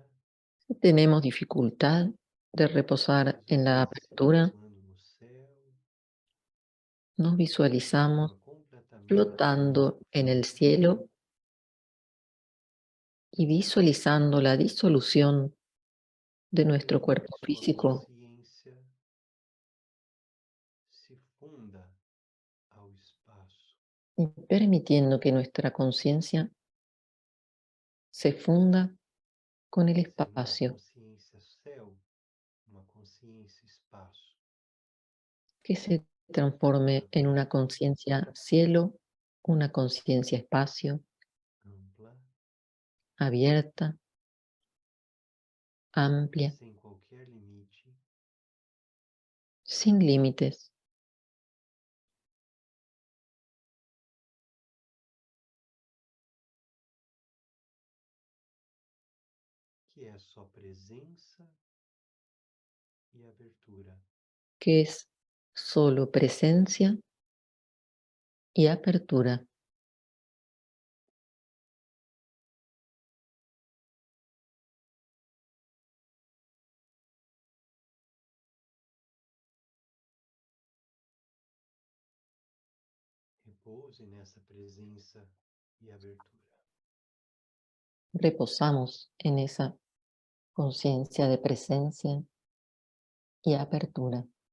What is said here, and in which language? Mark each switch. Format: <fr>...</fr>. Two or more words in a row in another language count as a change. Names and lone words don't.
<es>Si tenemos dificultad de reposar en la</es> <pt>visualize se</pt> <es>apertura,</es> <pt>flutuando no céu,</pt> <es>nos</es> <pt>de</pt> <es>visualizamos</es> <pt>forma completamente</pt> <es>flotando en el cielo y visualizando la disolución de nuestro</es> <pt>permitindo que</pt> <es>cuerpo</es> <pt>sua</pt> <es>físico</es> <pt>consciência se funda ao espaço,</pt> <es>y permitiendo que nuestra conciencia se funda con el</es> <pt>sendo uma</pt> <es>espacio,</es> <pt>consciência céu, uma consciência espaço,</pt> <es>que se transforme en una</es> <pt>aberta,</pt> <es>conciencia cielo, una conciencia espacio,</es> <pt>ampla,</pt> <es>abierta, amplia,</es> <pt>sem qualquer limite,</pt> <es>sin límites,</es> <pt>que é só presença e abertura.</pt> <es>que es solo presencia y apertura.</es> <pt>Repouse nessa presença e abertura.</pt> <es>Reposamos en esa conciencia de presencia y apertura.</es>